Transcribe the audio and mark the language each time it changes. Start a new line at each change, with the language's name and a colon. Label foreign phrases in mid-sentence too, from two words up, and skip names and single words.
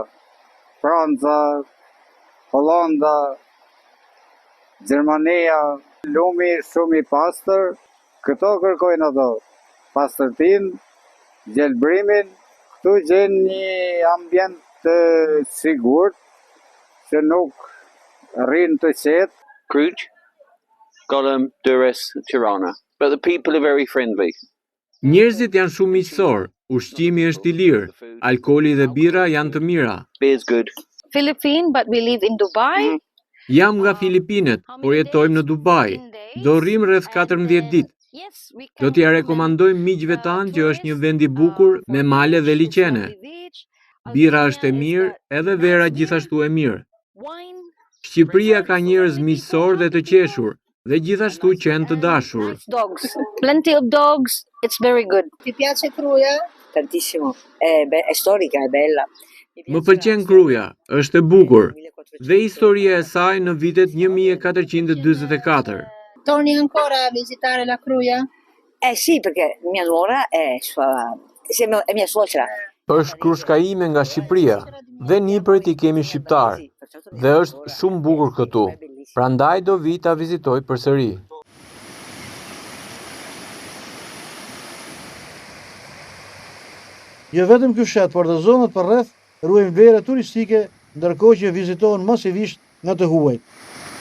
Albanian: Franca, Hollanda, Gjermania, lumi shumë i pastër, këto kërkojnë ato. Pastërtinë, gjelbrimin, këtu gjenë një ambient të sigurt, që nuk rrinë të qetë. Kruj, Gollum, Durrës, Tirana.
English: But the people are very friendly.
Albanian: Njerëzit janë shumë miqësor, ushqimi është i lirë, alkooli dhe bira janë të mira.
English: Beer's good. Philippine, but we live in Dubai.
Albanian: Jam nga Filipinet, por jetojmë në Dubai. Do rrim rreth 14 ditë. Do t'ja rekomandojmë miqve tanë që është një vend i bukur me male dhe liqene. Bira është e mirë, edhe vera gjithashtu e mirë. Shqipëria ka njerëz miqësor dhe të qeshur, dhe gjithashtu qenë të dashur.
English: Dogs. Plenty of dogs. It's very good.
Italian: Ti piace Kruja? Tantissimo. È storica, è bella.
Albanian: Më pëlqen Kruja, është e bukur, dhe historia e saj në vitet 1444.
Italian: Torni ancora a visitare la Kruja? Sì, perché mia nuora è mia suocera.
Albanian: Është krushka ime nga Shqipëria, dhe nipërit i kemi shqiptar, dhe është shumë bukur këtu. Prandaj do vi ta vizitoj përsëri. Jo vetëm ky fshat, por dhe zonat përreth ruajnë vlera turistike, ndërkohë që vizitohen masivisht nga të huajt.